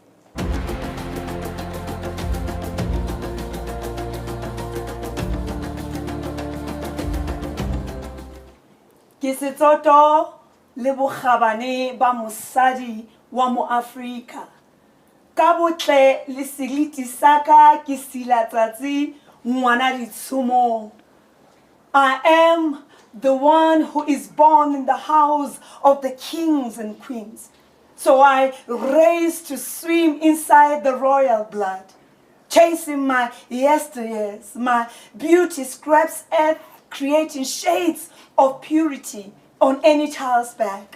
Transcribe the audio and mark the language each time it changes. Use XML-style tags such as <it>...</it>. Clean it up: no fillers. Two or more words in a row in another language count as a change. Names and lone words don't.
<st>Ke setsoto le bokgabane ba mosadi wa mo Afrika. Ka botle le seriti saka ke silatsatsi ngwana ditshomo.</st> <en>I am the one who is born in the house of the kings and queens. So I race to swim inside the royal blood, chasing my yesteryears. My beauty scrapes earth, creating shades of purity on any child's back.</en>